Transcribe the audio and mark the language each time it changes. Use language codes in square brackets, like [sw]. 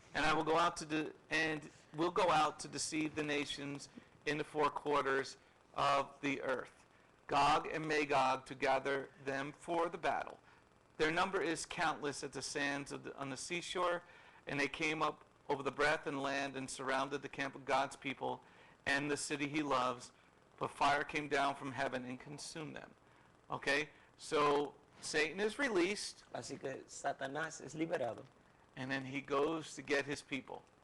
[en] And I will go out we'll go out to deceive the nations in the four quarters of the earth, Gog and Magog, to gather them for the battle. Their number is countless as the sands on the seashore, and they came up over the breadth and land and surrounded the camp of God's people and the city he loves, but fire came down from heaven and consumed them. Okay? So Satan is released, [es] Así que Satanás es liberado [en] and then he goes to get his people.